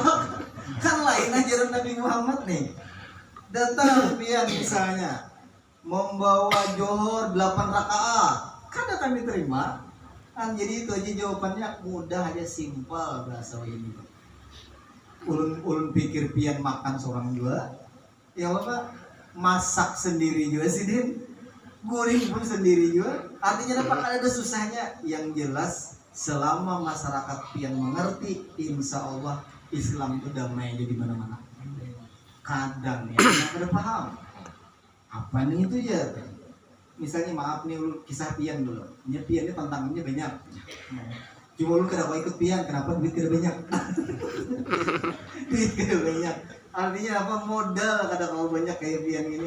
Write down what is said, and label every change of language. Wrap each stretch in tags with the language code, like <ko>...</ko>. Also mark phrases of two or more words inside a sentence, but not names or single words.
<bjn>Kan lain ajaran Nabi Muhammad nih. Datang pian misalnya membawa Johor 8 rakaat, kada kami terima. Kan jadi itu aja jawabannya mudah aja, simpel bahasa ini. Ulun pikir pian makan seorang juga. Ya apa?</bjn> <id>Masak sendiri juga sih Din. Goreng pun sendiri juga. Artinya dapat ada susahnya. Yang jelas selama masyarakat yang mengerti,</id> <ar>إن شاء الله</ar> <id>Islam itu damai aja di mana-mana.</id> <bjn>Kadang ya kada paham apa nih itu ya. Misalnya maaf nih kisah pian dulu. Pian ini tantangannya banyak. Cuma lu kada mau ikut pian, kenapa duit kada banyak? Duit kada banyak. Artinya apa, modal kada mau banyak kayak pian ini.</bjn>